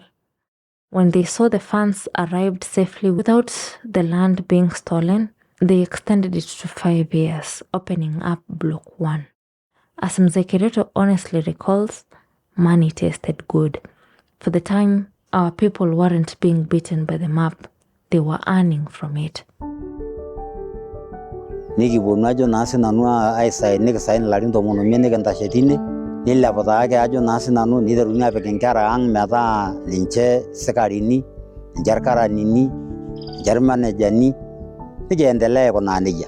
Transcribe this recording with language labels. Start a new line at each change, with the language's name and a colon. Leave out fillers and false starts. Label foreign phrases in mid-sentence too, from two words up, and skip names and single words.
English: When they saw the funds arrived safely without the land being stolen, they extended it to 5 years, opening up Block 1. As Mzee Kereto honestly recalls, money tasted good. For the time, our people weren't being beaten by the map. They were earning from it.
Masai: Nikiponu ajo naa sinanu nikisain ilarin 15 nikintashe tine nilepu taake ajo naa sinanu niteruni apik inkera ang' metaa ninche sikarini, ninche irkaranini, ninche irmanejani nikiendelea aikunaa nejia.